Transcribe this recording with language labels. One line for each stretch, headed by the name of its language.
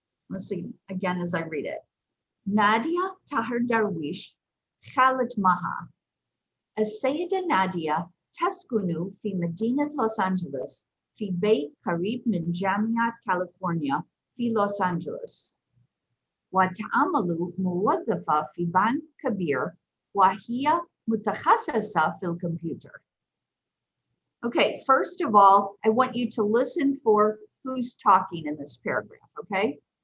English: Let's see again as I read it.
Arabic: نادية طاهر درويش خالت مها. السيدة نادية تسكن في مدينة لوس أنجلوس في بيت قريب من جامعة كاليفورنيا في لوس أنجلوس، وتعمل موظفة في بنك كبير وهي متخصصة في الكمبيوتر.
English: Okay, first of all, I want you to listen for who's talking in this paragraph, okay?